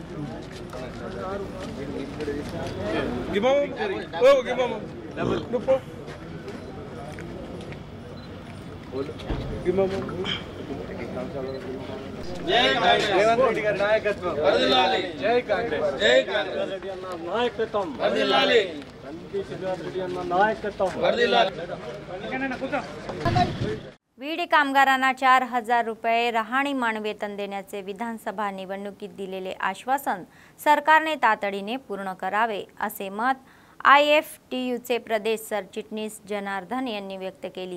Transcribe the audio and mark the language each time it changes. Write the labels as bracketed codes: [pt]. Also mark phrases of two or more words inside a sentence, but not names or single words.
[te] రేవంత్ రెడ్డి గారి నాయకత్వం వర్ధిల్లాలి. జై కాంగ్రెస్. జై కాంగ్రెస్. రెడ్డి అన్న నాయకత్వం వర్ధిల్లాలి. కంది శ్రీనివాస్ రెడ్డి అన్న నాయకత్వం వర్ధిల్లాలి. [mr] बीडी कामगारांना 4,000 रुपये राहणीमान वेतन देण्याचे विधानसभा निवडणुकीत दिलेले आश्वासन सरकारने तातडीने पूर्ण करावे असे मत IFTUचे प्रदेश सरचिटणीस जनार्दन यांनी व्यक्त केली.